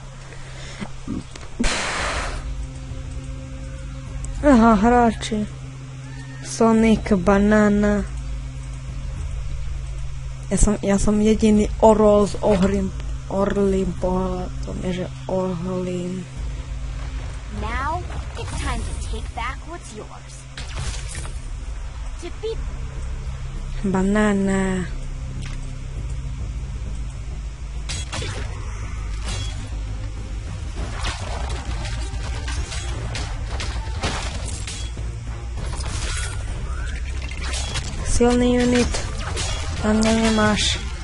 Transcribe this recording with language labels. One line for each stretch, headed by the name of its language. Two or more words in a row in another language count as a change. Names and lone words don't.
Slovak: Aha, hráči. Sonic, Banana. Ja som jediný orol s orlým pohľadom, je, že orlím.
English: Now it's time to take back what's yours. Defeat. Banana.
Slovak: Silný unit. A mňa nemáš.